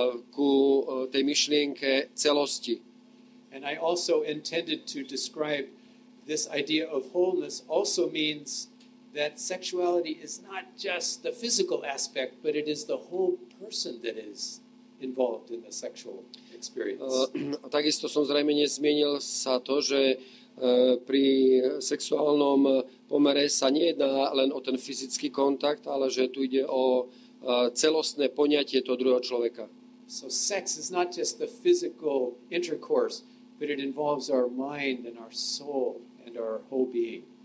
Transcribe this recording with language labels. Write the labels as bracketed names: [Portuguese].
[Slovak] Ku tej myšlienke celosti. [English] And I also intended to describe this idea of wholeness also means that sexuality is not just the physical aspect, but it is the whole person that is involved in the sexual experience. [Slovak] Takisto som zrejme nezmienil sa to, že pri sexuálnom pomere sa nejedná len o ten fyzický kontakt, ale že tu ide o celostné poňatie toho druhého človeka. [English] So sex is not just the physical intercourse, but it involves our mind and our soul and our whole being.